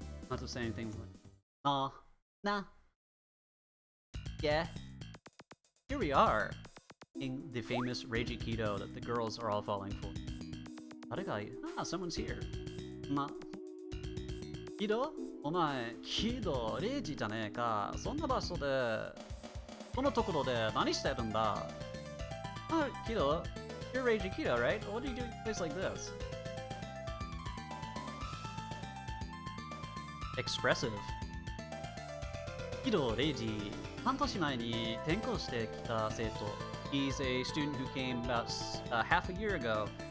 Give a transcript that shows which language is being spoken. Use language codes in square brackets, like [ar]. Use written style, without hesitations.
[en] Not to say anything like, nah. Yeah. Here we are, in the famous Reiji Kido that the girls are all falling for. Someone's here. [ja] キドお前キドレイジじゃねえかそんな場所でこのところで何してるんだ [en] Kido, you're Reiji Kido, right? What are you doing in a place like this? Expressive. [ja] キドレイジ半年前に転校してきた生徒 [en] He's a student who came about half a year ago.